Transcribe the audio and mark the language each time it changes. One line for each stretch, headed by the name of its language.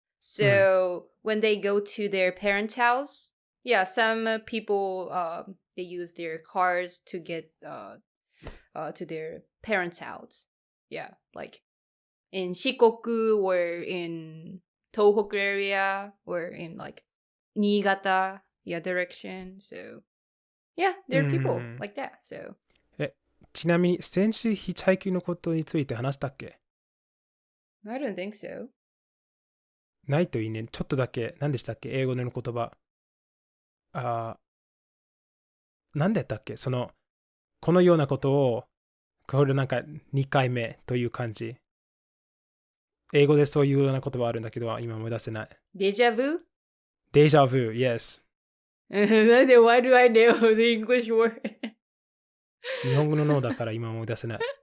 English: So when they go to their parents' house, yeah, some people they use their cars to get to their parents' house. Yeah, like in Shikoku or in Tohoku area or in like Niigata, yeah, direction. So yeah, there are people like that. So
Japanese: ちなみに先週ヒッチハイクのことについて話したっけ？
English: I don't think so.
Japanese: ないといいね。ちょっとだけ。何でしたっけ？英語での言葉。何でやったっけ？このようなことを、これなんか2回目という感じ。英語でそういうような言葉あるんだけど、今思い出せない。デジャブ？デジャブ、
English: yes.
Japanese: なんで
English: why do I know the English word?
Japanese: 日本語の脳だから今思い出せない。